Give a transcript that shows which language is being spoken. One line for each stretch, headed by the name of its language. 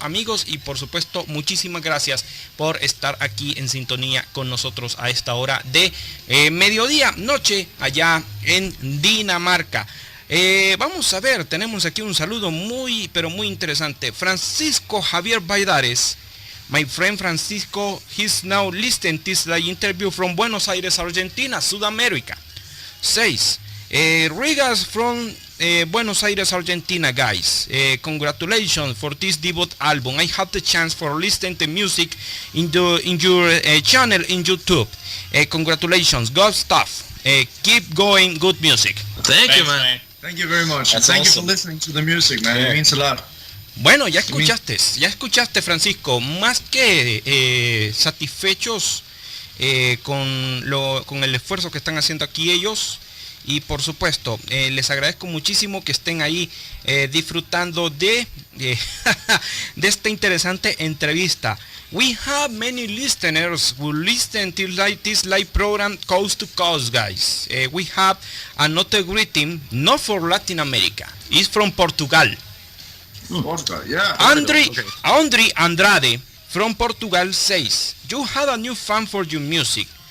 Spanish: Amigos, y por supuesto muchísimas gracias por estar aquí en sintonía con nosotros a esta hora de mediodía, noche allá en Dinamarca. Vamos a ver, tenemos aquí un saludo muy pero muy interesante. Francisco Javier Baidares.
English: My friend Francisco, he's now listening to the interview from Buenos Aires, Argentina, South America. 6. Regards from Buenos Aires, Argentina, guys. Congratulations for this debut album. I had the chance for listening to music in your channel in YouTube. Congratulations, good stuff. Keep going, good music. Thanks, you, man. Thank you very much. That's Thank awesome. you for listening to the music, man. Yeah. It means a lot.
Spanish: Bueno, ya escuchaste Francisco, más que satisfechos con el esfuerzo que están haciendo aquí ellos, y por supuesto les agradezco muchísimo que estén ahí disfrutando de de esta interesante entrevista.
English: We have many listeners who listen to this live program coast to coast, guys. We have another greeting, not for Latin America, it's from Portugal. Portugal, yeah. Andre Andrade from Portugal says, you have a new fan for your music.